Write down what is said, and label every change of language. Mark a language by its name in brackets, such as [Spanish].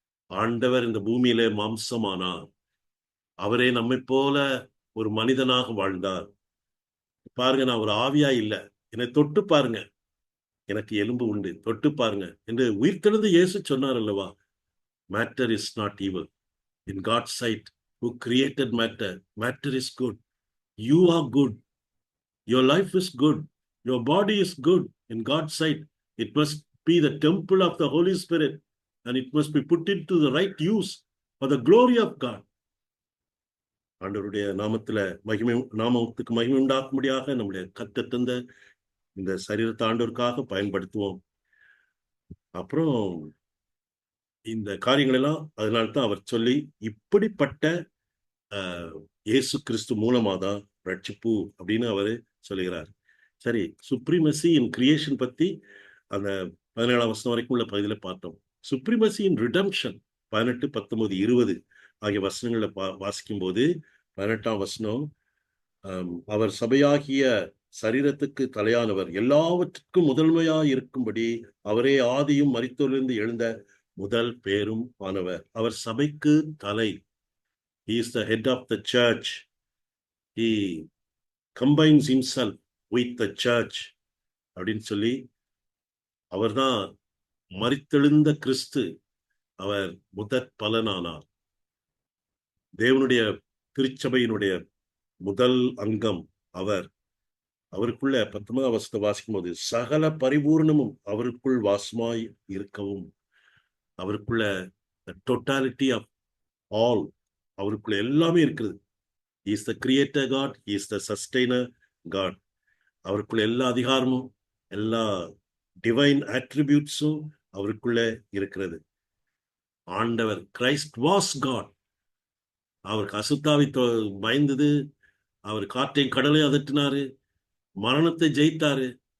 [Tamil] ஆண்டவர் இந்த பூமியிலே மாம்சமானார். அவரே நம்மை போல ஒரு மனிதனாக வாழ்ந்தார். பாருங்க, நான் ஒரு ஆவியா இல்ல, என்னை தொட்டு பாருங்க, எனக்கு எலும்பு உண்டு, தொட்டு பாருங்க என்று உயிர்த்தெழுந்து இயேசு சொன்னார் அல்லவா. [English] Matter is not evil in God sight who created matter. Matter is good. You are good. Your life is good. Your body is good in God's sight. It must be the temple of the Holy Spirit, and it must be put into the right use for the glory of God. [Tamil] ஆண்டவருடைய நாமத்துக்கு மகிமை உண்டாக்கும்படியாக நம்முடைய கத்தந்த இந்த சரீரத்தை ஆண்டவருக்காக பயன்படுத்துவோம். அப்புறம் இந்த காரியங்கள் எல்லாம் அதனால்தான் அவர் சொல்லி, இப்படிப்பட்ட இயேசு கிறிஸ்து மூலமாதான் ரட்சிப்பு அப்படின்னு அவரு சொல்லுகிறார். சரி, [English] supremacy in creation [Tamil] பத்தி அந்த 17ஆம் வசனம் வரைக்கும் உள்ள பகுதியில பார்த்தோம். [English] supremacy in redemption [Tamil] 18, 19, 20 ஆகிய வசனங்களை வாசிக்கும் போது 18ஆம் வசனம், அவர் சபையாகிய சரீரத்துக்கு தலையானவர், எல்லாவற்றுக்கும் முதன்மையாய் இருக்கும்படி அவரே ஆதியும் மரித்தோரிலிருந்து எழுந்த முதல் பேரும் ஆனவர். அவர் சபைக்கு தலை. [English] He is the head of the church. He combines himself with the church [Tamil] அப்படின்னு சொல்லி, அவர்தான் மரித்தெழுந்த கிறிஸ்து. அவர் முதற் பலனானார். தேவனுடைய திருச்சபையினுடைய முதல் அங்கம் அவர். அவருக்குள்ள 19ஆம் வசனத்தை வாசிக்கும் போது, சகல பரிபூர்ணமும் அவருக்குள் வாசமாய் இருக்கவும், அவருக்குள்ள [English] totality of all, [Tamil] அவருக்குள்ள எல்லாமே இருக்கிறது. [English] He is the creator God, he is the sustainer God. [Tamil] அவருக்குள்ள எல்லா அதிகாரமும் எல்லா [English] divine அட்ரிபியூட்ஸும் [Tamil] அவருக்குள்ள இருக்கிறது. ஆண்டவர் [English] Christ was God. [Tamil] அவருக்கு அசுத்தாவி பயந்தது, அவர் காற்றையும் கடலையும் அதட்டினாரு, மரணத்தை ஜெயித்தாரு.